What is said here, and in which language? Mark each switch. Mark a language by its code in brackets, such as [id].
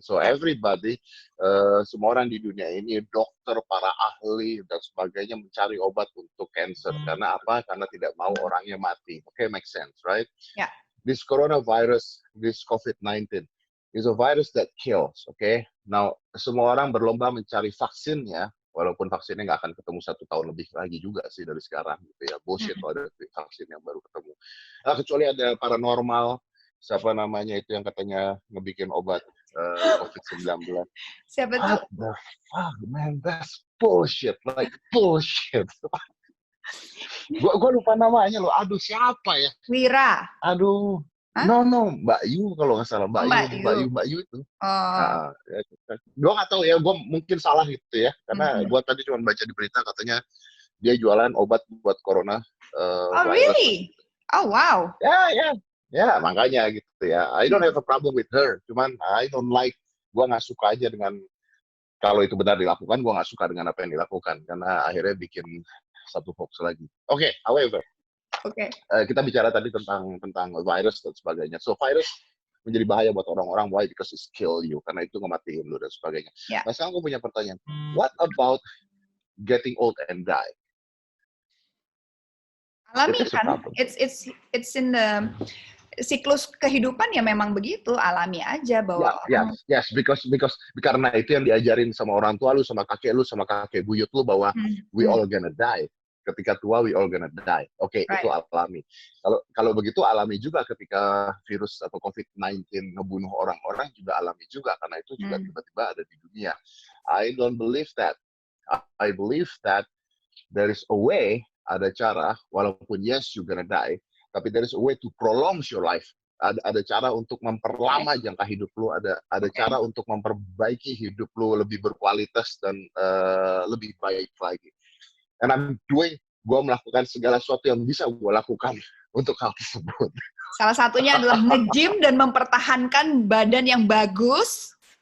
[id] So everybody, semua orang di dunia ini, dokter, para ahli dan sebagainya mencari obat untuk cancer. Karena apa? Karena tidak mau orangnya mati. [en] Okay, make sense, right? Yeah. This coronavirus, this COVID-19, is a virus that kills. [id] Okay, now semua orang berlomba mencari vaksinnya. Walaupun vaksinnya nggak akan ketemu 1 tahun lebih lagi juga sih dari sekarang gitu ya. Bullshit kalau ada vaksin yang baru ketemu. Kecuali ada paranormal, siapa namanya itu yang katanya ngebikin obat COVID-19. Siapa tuh? [en] What the fuck, man? That's bullshit, like bullshit. [id] Gua lupa namanya loh. Aduh, siapa ya? Wira. Aduh. Hah? No, Mbak Yu kalau nggak salah. Mbak Yu itu. Oh. Gue nggak tahu ya, gue mungkin salah gitu ya. Karena gue tadi cuma baca di berita katanya dia jualan obat buat corona Oh, [en] virus. really? Oh, wow. [id] Ya, makanya gitu ya. [en] I don't have a problem with her. [id] Cuman [en] I don't like, [id] gue nggak suka aja dengan, kalau itu benar dilakukan, gue nggak suka dengan apa yang dilakukan. Karena akhirnya bikin satu hoax lagi. Oke, however. Kita bicara tadi tentang virus dan sebagainya. So virus menjadi bahaya buat orang-orang. [en] Why? Because it kill you. [id] Karena itu ngematiin lu dan sebagainya. [en] Yeah. [id] Nah sekarang gue punya pertanyaan. [en] What about getting old and die? [id] Alami kan? [en] It's in the [id] siklus kehidupan ya memang begitu. Alami aja bahwa [en] yes, because [id] karena itu yang diajarin sama orang tua lu, sama kakek buyut lu bahwa [en] we all gonna die. [id] Ketika tua, [en] we all gonna die. [id] Oke, right. Itu alami. Kalau begitu alami juga ketika virus atau COVID-19 ngebunuh orang-orang juga alami juga, karena itu juga tiba-tiba ada di dunia. [en] I don't believe that. I believe that there is a way, [id] ada cara, walaupun [en] yes, you're gonna die, [id] tapi [en] there is a way to prolong your life. [id] Ada cara untuk memperlama jangka hidup lu, ada cara untuk memperbaiki hidup lu lebih berkualitas dan lebih baik lagi. And gue melakukan segala sesuatu yang bisa gue lakukan untuk hal tersebut. Salah satunya adalah nge-gym dan mempertahankan badan yang bagus.